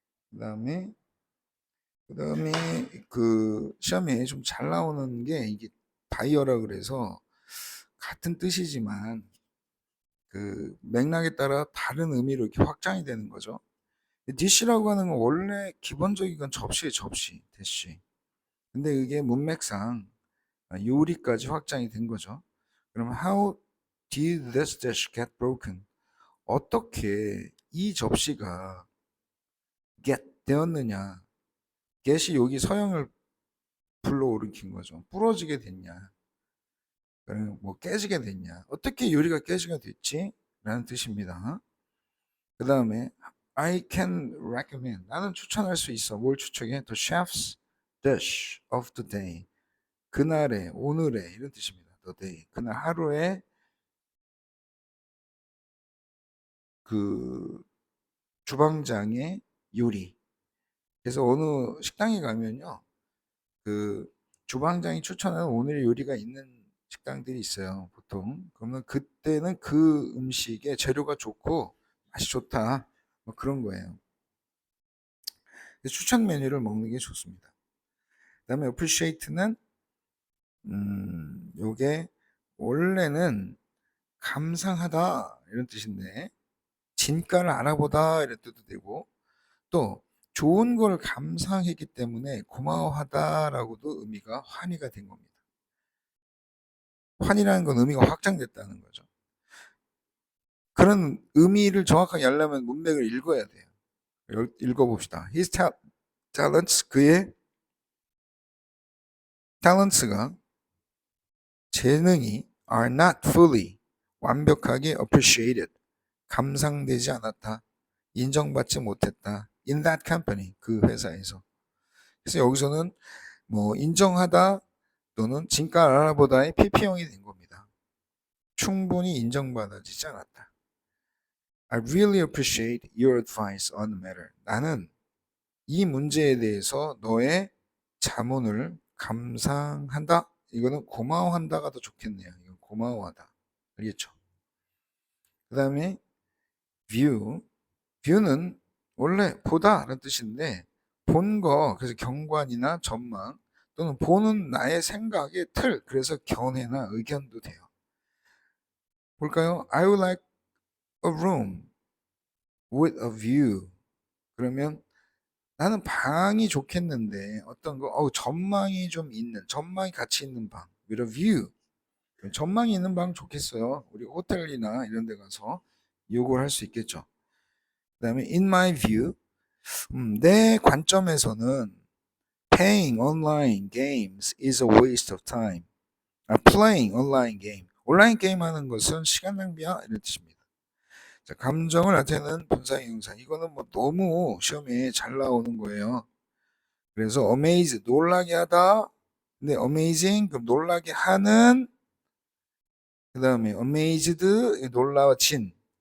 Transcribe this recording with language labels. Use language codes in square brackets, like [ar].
[ko] 그다음에 그 시험에 좀 잘 나오는 게 이게 바이어라 그래서 같은 뜻이지만 그 맥락에 따라 다른 의미로 이렇게 확장이 되는 거죠. dish라고 하는 건 원래 기본적인 건 접시에 접시, 대시. 근데 이게 문맥상 요리까지 확장이 된 거죠. 그럼 [en] how did this dish get broken? [ko] 어떻게 이 접시가 get 되었느냐? get이 여기 서형을 불러일으킨 거죠. 부러지게 됐냐? 뭐 깨지게 됐냐? 어떻게 요리가 깨지게 됐지? 라는 뜻입니다. [en] 그 다음에 I can recommend. [ko] 나는 추천할 수 있어. 뭘 추천해? [en] The chef's dish of the day. [ko] 그날의, 오늘의 이런 뜻입니다. [en] The day. [ko] 그날 하루의 그 주방장의 요리. 그래서 어느 식당에 가면요. 그 주방장이 추천하는 오늘의 요리가 있는 식당들이 있어요. 보통. 그러면 그때는 그 음식의 재료가 좋고 맛이 좋다. 뭐 그런 거예요. 추천 메뉴를 먹는 게 좋습니다. 그다음에 appreciate는 요게 원래는 감상하다 이런 뜻인데 진가를 알아보다 이런 뜻도 되고 또 좋은 걸 감상했기 때문에 고마워하다라고도 의미가 환희가 된 겁니다. 환희라는 건 의미가 확장됐다는 거죠. 그런 의미를 정확하게 알려면 문맥을 읽어야 돼요. 읽어봅시다. [en] His talents, [ko] 그의 [en] talents가 [ko] 재능이 [en] are not fully [ko] 완벽하게 [en] appreciated [ko] 감상되지 않았다. 인정받지 못했다. [en] In that company [ko] 그 회사에서. 그래서 여기서는 뭐 인정하다 또는 진가 알아보다의 PP형이 된 겁니다. 충분히 인정받아지지 않았다. [en] I really appreciate your advice on the matter. [ko] 나는 이 문제에 대해서 너의 자문을 감상한다. 이거는 고마워한다가 더 좋겠네요. 이건 고마워하다. 알겠죠? 그 다음에 view. view는 원래 보다라는 뜻인데 본 거, 그래서 경관이나 전망 또는 보는 나의 생각의 틀, 그래서 견해나 의견도 돼요. 볼까요? [en] I would like a room with a view. [ko] 그러면 나는 방이 좋겠는데 어떤 거, 전망이 좀 있는, 전망이 같이 있는 방, [en] with a view. [ko] 전망이 있는 방 좋겠어요. 우리 호텔이나 이런 데 가서 요구를 할 수 있겠죠. 그 다음에 [en] in my view, [ko] 내 관점에서는 [en] playing online games is a waste of time. playing online game. [ko] 온라인 게임 하는 것은 시간 낭비야 이런 뜻입니다. 자, 감정을 나타내는 분사형용사. 이거는 뭐 너무 시험에 잘 나오는 거예요. 그래서 amaze 놀라게 하다. 근데 amazing 그럼 놀라게 하는. 그 다음에 amazed 놀라워진.